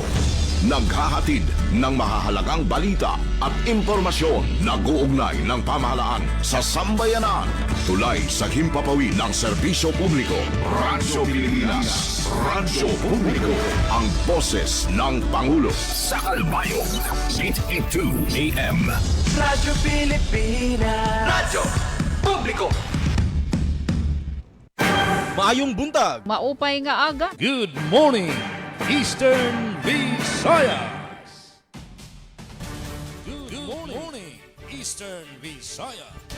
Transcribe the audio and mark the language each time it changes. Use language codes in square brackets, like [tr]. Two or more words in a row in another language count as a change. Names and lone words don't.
[tl] Naghahatid ng mahahalagang balita at impormasyon na uugnay ng pamahalaan sa sambayanan. Tulay sa himpapawid ng serbisyo publiko. Radyo Pilipinas, Radyo Publiko, ang boses ng Pangulo. Sa Kalbayo, 882 AM. Radyo Pilipinas, Radyo Publiko. [ceb] Maayong buntag. [war] Maupay nga aga. [en] Good morning, Eastern Visayas. Good morning, Eastern Visayas.